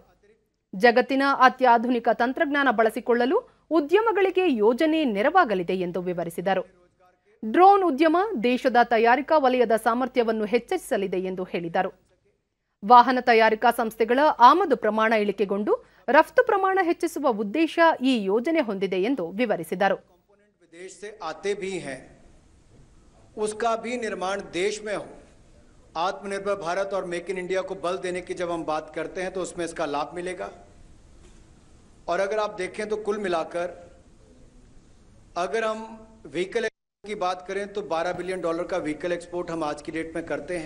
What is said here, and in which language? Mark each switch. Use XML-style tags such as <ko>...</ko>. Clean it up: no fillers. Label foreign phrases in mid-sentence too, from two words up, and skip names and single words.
<kn>ಜಗತ್ತಿನ ಅತ್ಯಾಧುನಿಕ ತಂತ್ರಜ್ಞಾನ ಬಳಸಿಕೊಳ್ಳಲು ಉದ್ಯಮಗಳಿಗೆ ಯೋಜನೆ ನೆರವಾಗಲಿದೆ ಎಂದು ವಿವರಿಸಿದರು. ಡ್ರೋನ್ ಉದ್ಯಮ ದೇಶದ ತಯಾರಿಕಾ ವಲಯದ ಸಾಮರ್ಥ್ಯವನ್ನು ಹೆಚ್ಚಿಸಲಿದೆ ಎಂದು ಹೇಳಿದರು. ವಾಹನ ತಯಾರಿಕಾ ಸಂಸ್ಥೆಗಳ ಆಮದು ಪ್ರಮಾಣ ಇಳಿಕೆಗೊಂಡು ರಫ್ತು ಪ್ರಮಾಣ ಹೆಚ್ಚಿಸುವ ಉದ್ದೇಶ ಈ ಯೋಜನೆ ಹೊಂದಿದೆ ಎಂದು ವಿವರಿಸಿದರು.</kn> <hi>विदेश से आते भी हैं, उसका भी निर्माण देश में हो. आत्मनिर्भर भारत और मेक इन इंडिया को बल देने की जब हम बात करते हैं तो उसमें इसका लाभ मिलेगा. और अगर आप देखें तो कुल मिलाकर अगर हम व्हीकल की बात करें तो $12 बिलियन का</hi> <en>vehicle export</en> <hi>हम आज की डेट में करते हैं.</hi>